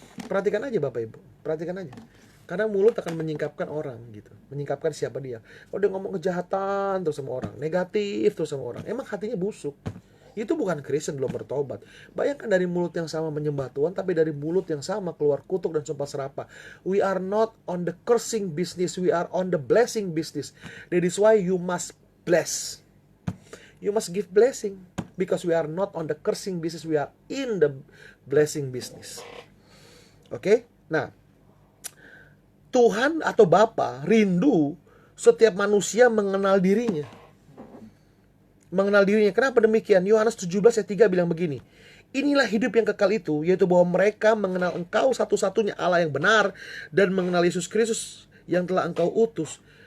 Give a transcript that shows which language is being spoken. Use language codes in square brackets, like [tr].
[id] Perhatikan aja Bapak Ibu, perhatikan aja. Karena mulut akan menyingkapkan orang gitu, menyingkapkan siapa dia. Kalau dia ngomong kejahatan terus sama orang, negatif terus sama orang, emang hatinya busuk. Itu bukan Kristen, belum bertobat. Bayangkan dari mulut yang sama menyembah Tuhan, tapi dari mulut yang sama keluar kutuk dan sumpah serapah. [en] We are not on the cursing business, we are on the blessing business. That is why you must bless. You must give blessing. Because we are not on the cursing business, we are in the blessing business. Oke? Nah, [id] Tuhan atau Bapa rindu setiap manusia mengenal dirinya. Mengenal dirinya. Kenapa demikian? Yohanes 17 ayat 3 bilang begini. Inilah hidup yang kekal itu, yaitu bahwa mereka mengenal Engkau satu-satunya Allah yang benar, dan mengenal Yesus Kristus yang telah Engkau utus.